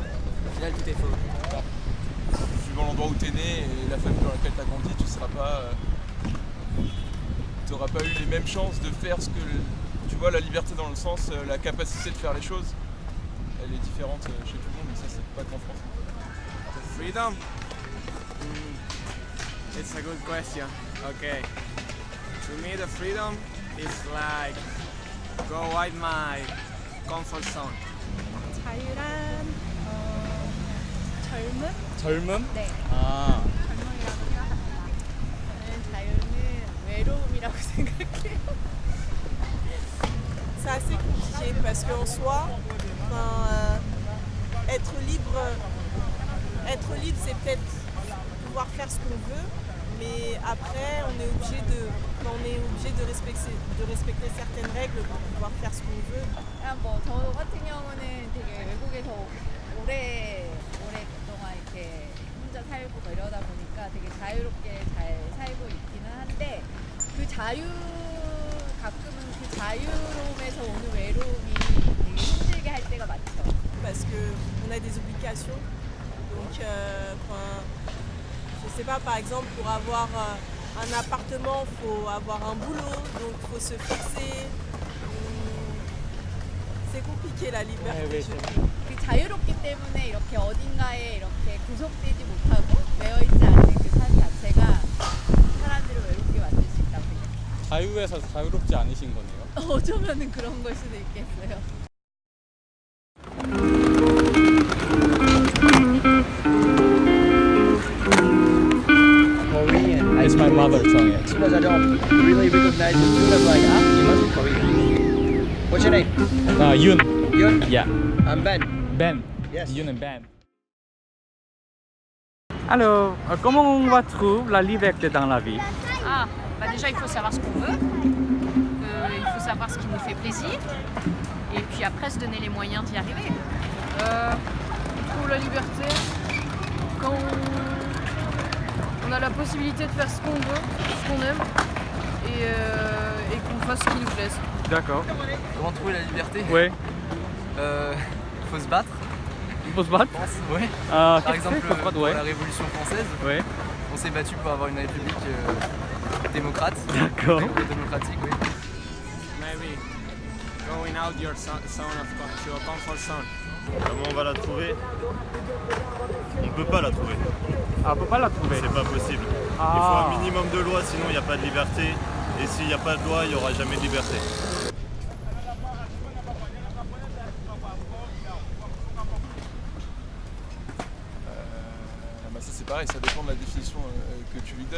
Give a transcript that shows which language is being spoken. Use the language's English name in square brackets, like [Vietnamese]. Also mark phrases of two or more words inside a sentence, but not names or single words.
[French] Au final, tout est faux. Suivant l'endroit où t'es né et la famille dans laquelle t'as grandi, t'auras pas eu les mêmes chances de faire ce que... Tu vois, la liberté dans le sens, la capacité de faire les choses, elle est différente chez tout le monde, mais ça c'est pas qu'en France. [English] Freedom? It's a good question. Okay. To me, the freedom is like go out my comfort zone. [Korean] 자유란 젊음? 젊음? 네. 아. 젊음이라고 생각합니다. 저는 자유는 외로움이라고 생각해요. [French] C'est assez compliqué parce qu'en soi, être libre c'est peut-être pouvoir faire ce qu'on veut, mais après on est obligé de respecter certaines règles pour pouvoir faire ce qu'on veut. [Korean] 뭐 저 같은 경우는 되게 외국에서 오랫동안 이렇게 혼자 살고 뭐 이러다 보니까 되게 자유롭게 잘 살고 있기는 한데 그 가끔은 그 자유로움에서 오는 외로움이 되게 힘들게 할 때가 많죠. [French] Parce qu'on a des obligations. Donc, je sais pas, par exemple, pour avoir un appartement, il faut avoir un boulot, donc il faut se fixer. C'est compliqué la liberté. [Korean] 그 자유롭기 때문에 이렇게 어딘가에 이렇게 구속되지 못하고 매여있지 않는 그 삶 자체가 사람들을 외롭게 만들 수 있다고 생각해요. 자유에서 자유롭지 않으신 거네요. 어쩌면은 그런 걸 수도 있겠어요. [English] Korean. It's my mother tongue. As soon as I don't really recognize the food, I'm like, you must be Korean. What's your name? Yun. Yun? Yeah. I'm Ben. Ben. Yes. Yun and Ben. [French] Alors, comment on va trouver la liberté dans la vie? Ah, bah déjà il faut savoir ce qu'on veut. Il faut savoir ce qui nous fait plaisir. Et puis après se donner les moyens d'y arriver. Il faut la liberté, quand on a la possibilité de faire ce qu'on veut, ce qu'on aime, et qu'on fasse ce qui nous plaise. D'accord. Comment trouver la liberté? Ouais. Faut se battre. Il faut se battre? Je pense, ouais. Par exemple, faut se battre, pour ouais. la Révolution française, Ouais. on s'est battu pour avoir une république démocrate. D'accord. Démocratique, oui. [English] Maybe going out your your comfort zone. [French] Comment on va la trouver? On peut pas la trouver. Ah, on peut pas la trouver. C'est pas possible. Il Ah. faut un minimum de loi, sinon il n'y a pas de liberté. Et s'il n'y a pas de loi, il n'y aura jamais de liberté. Bah ça c'est pareil, ça dépend de la définition que tu lui donnes.